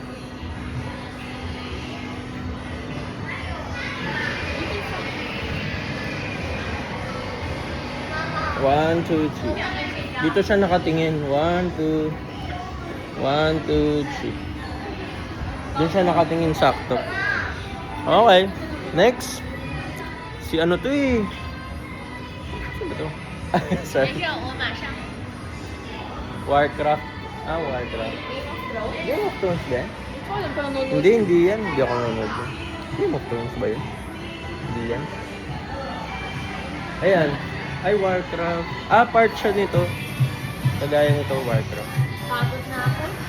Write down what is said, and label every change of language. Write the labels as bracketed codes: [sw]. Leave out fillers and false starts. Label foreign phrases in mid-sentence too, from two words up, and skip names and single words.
[tl] 1, 2, 3. Dito siya nakatingin. 1, 2. 1, 2, 3. Diyan siya nakatingin sakto. Okay. Next. Si ano to eh. Sino ba to? Sorry. [zh] 没事，我马上。 [tl] Warcraft. Ah, Warcraft. Game of Thrones ba yan? Ikaw lang pala nanonood. Hindi yan. Hindi ako nanonood yun. Game of Thrones ba yun? Hindi yan. Ayan. Ay, Warcraft. Ah, part siya nito. Kagaya nito, Warcraft. Pagod na ako.